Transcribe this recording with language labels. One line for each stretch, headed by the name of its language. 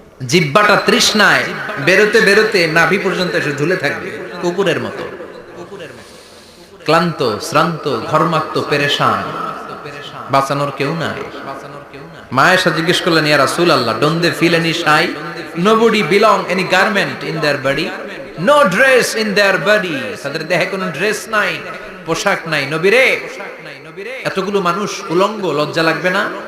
Bangla: জিহ্বাটা তৃষ্ণায় বেরোতে বেরোতে নাভি পর্যন্ত এসে ঝুলে থাকবে কুকুরের মতো। ক্লান্ত, শ্রান্ত, ঘর্মাক্ত, পেরেশান, বাঁচানোর কেউ নাই। মায়েশা জিজ্ঞেস করলেন, ইয়া রাসূলুল্লাহ,
English: don't they feel any shy? Nobody belong any garment in their body, no dress in their body.
Bangla: তাদের দেহে কোনো ড্রেস নাই, পোশাক নাই। নবীরে, এতগুলো মানুষ উলঙ্গ, লজ্জা লাগবে না?